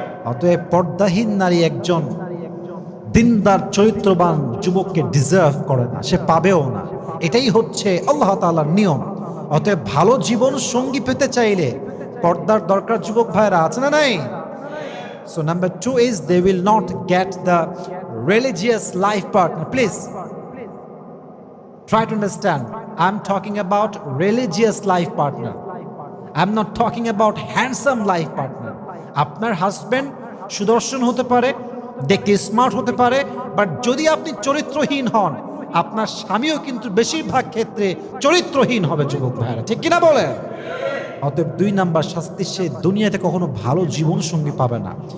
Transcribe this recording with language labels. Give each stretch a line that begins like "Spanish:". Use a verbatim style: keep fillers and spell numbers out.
Bangla: অতএব পর্দাহীন নারী একজন দিনদার চরিত্রবান যুবককে ডিজার্ভ করে না, সে পাবেও না। এটাই হচ্ছে আল্লাহ তাআলার নিয়ম। অতএব ভালো জীবন সঙ্গী পেতে চাইলে পর্দার দরকার যুবক ভাইরা, আছে না নাই?
English: So number two is they will not get the religious life partner. Please try to understand, I'm talking about religious life partner, I'm not talking about handsome life partner.
Bangla: আপনার হাজব্যান্ড সুদর্শন হতে পারে, দেখতে স্মার্ট হতে পারে, but যদি আপনি চরিত্রহীন হন, আপনার স্বামীও কিন্তু বেশিরভাগ ক্ষেত্রে চরিত্রহীন হবে যুবক ভাইরা, ঠিক কিনা বলেন? অতএব দুই নাম্বার শাস্তি, সে দুনিয়াতে কখনো ভালো জীবন সঙ্গী পাবে না।